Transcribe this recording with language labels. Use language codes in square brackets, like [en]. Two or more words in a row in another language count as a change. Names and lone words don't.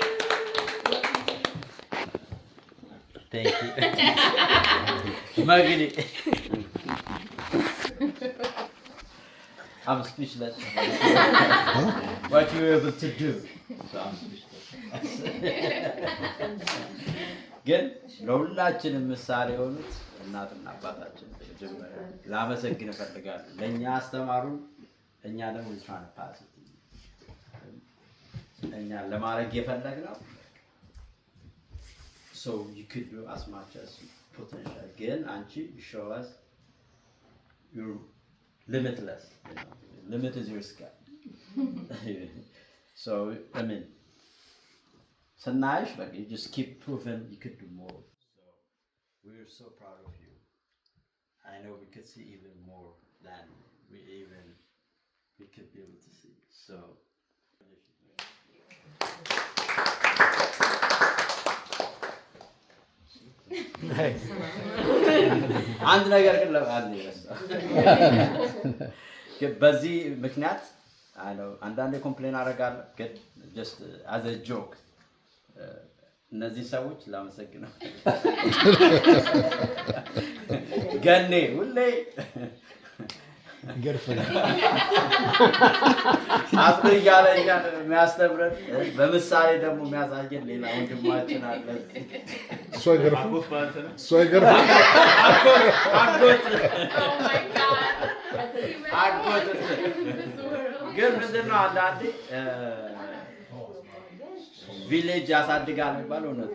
[en] thank you. Magdi. I'm speechless. What you were able to do. So I'm speechless. [am] ግን ለሁላችንም ምሳሌ የሆኑት እናትና አባታችን መጀመሪያ ላመሰግን እፈልጋለሁ። ለእኛ አስተማሩን፣ እኛ ደግሞ [en] trying to pass it. [am] እኛ ለማድረግ የፈለግነው [en] so you could do as much as potential. Again, Anchi, show us you're limitless. You know, limit is your sky. So I mean, so nice, but you just keep proving you could do more. So we're so proud of you. I know we could see even more than we could be able to see. So. [am] አንድ ነገር ግን ለአንድ ይረሳል። በዚህ ምክንያት አይ ነው አንዳንዴ ኮምፕሌን አደርጋለሁ፣ ግን [en] just as a joke [am] እነዚህ ሰዎች ላመሰግነው ገኔ ሁሌ ገርፈና አጥሩ እያለኛ የሚያስተምረን በምሳሌ ደግሞ የሚያሳየን ሌላ ወንድማችን አለ። ግን ምንድን ነው አንዳንዴ ቪሌጅ ያሳድጋል የሚባለው እውነት